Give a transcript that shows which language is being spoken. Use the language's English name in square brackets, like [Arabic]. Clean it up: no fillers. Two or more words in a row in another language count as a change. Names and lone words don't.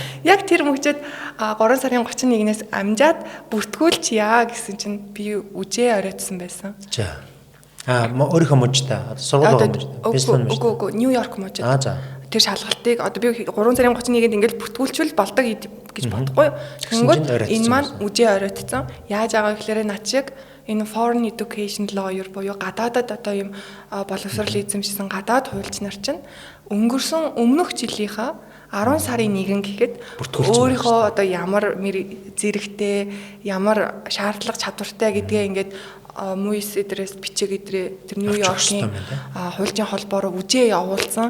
[Mongolian] Яг тэр мөчөд 3 сарын 31-ээс амжаад бүртгүүлч яа гэсэн чинь би үжээ оройтсан байсан. За. Өөрийнхөө мужтай сургуулийн мужтай. Үгүй Нью-Йорк мужид. За. Тэр шалгалтыг одоо би 3 сарын 31-нд ингээл бүртгүүлчихвэл болдог гэж бодохгүй. Тэгэнгүүт энэ маань үжээ оройтсон. Яаж байгаа гэхээр над шиг энэ [English] foreign education lawyer [Mongolian] буюу гадаадад одоо юм боловсрол эзэмшсэн гадаад хуульч нар чинь өнгөрсөн өмнөх жилийнхаа 10 сарын 1 гэхэд өөрийнхөө одоо ямар зэрэгтэй ямар шаардлага чадвартай гэдгээ ингээд муйс эдрээс бичиг эдрээ тэр Нью-Йоркийн хуульчийн холбоороо үжээ явуулсан.